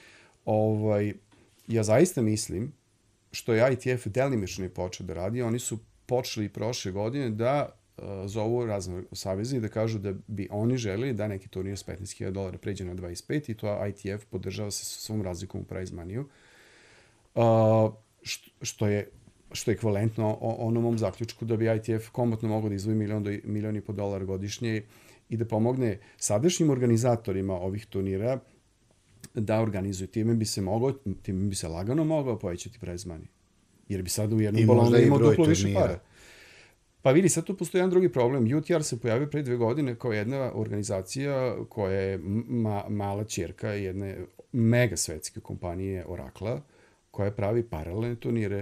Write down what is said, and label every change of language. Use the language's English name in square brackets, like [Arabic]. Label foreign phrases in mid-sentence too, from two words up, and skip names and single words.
[Serbian] Ja zaista mislim, što je ITF delimično počeo da radi, oni su počeli prošle godine da zovu razne saveze i da kažu da bi oni želeli da neki turnir s 15.000 dolara pređe na 25 i to ITF podržava sa svom razlikom u [English] prize money- [Serbian] u, što je ekvivalentno onom zaključku da bi ITF komotno mogao da izvoji $1.500.000 godišnje i da pomogne sadašnjim organizatorima ovih turnira da organizuju. Time bi se lagano mogao povećati [English] prize money. [Serbian] Jer bi sad u jednom balonu imao duplo više para. Pa vidi, sad tu postoji jedan drugi problem. UTR se pojavio pre 2 godine kao jedna organizacija koja je mala ćerka jedne mega svetske kompanije Oracle, koja pravi paralelne turnire.